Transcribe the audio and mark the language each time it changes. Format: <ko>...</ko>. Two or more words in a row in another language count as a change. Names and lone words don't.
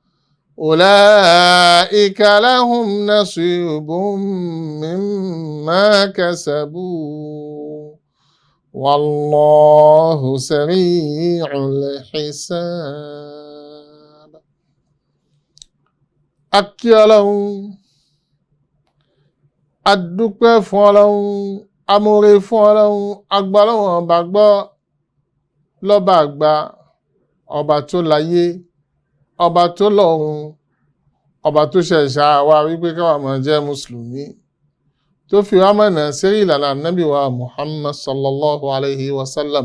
<ar>أولئك لهم نصيب مما كسبوا والله سريع الحساب.</ar> <yo>أكيالهم adúpẹ́ fún Ọlọ́run, amóore fún Ọlọ́run, agbálọ́wọ̀n bá gbọ́ lọ́ba àgbà, ọba tó láyé, ọba tó lọ́run, ọba tó ṣẹ̀ṣà wa wípé káwa máa jẹ́ mùsùlùmí, tó fi wá mọ̀nà sérí ìlànà Ànábì wa Muhammad</yo> <ar>صلى الله عليه وسلم.</ar>